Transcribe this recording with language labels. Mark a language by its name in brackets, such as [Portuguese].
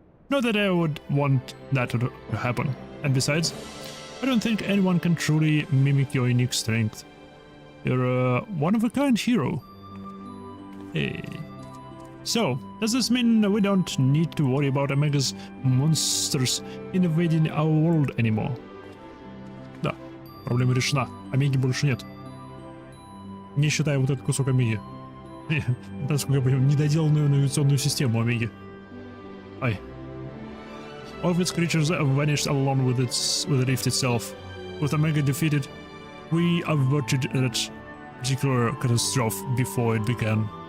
[English] Not that I would want that to happen, and besides, I don't think anyone can truly mimic your unique strength. You're a one-of-a-kind hero. Hey. So, does this mean we don't need to worry about Omega's monsters invading our world anymore? [Russian] Да, проблема решена. Омеги больше нет. Не считая вот этот кусок Омеги. Насколько я понимаю, недоделанную навигационную систему Омеги. Ай. [English] All of its creatures vanished along with the rift itself. With Omega defeated, we averted that particular catastrophe before it began.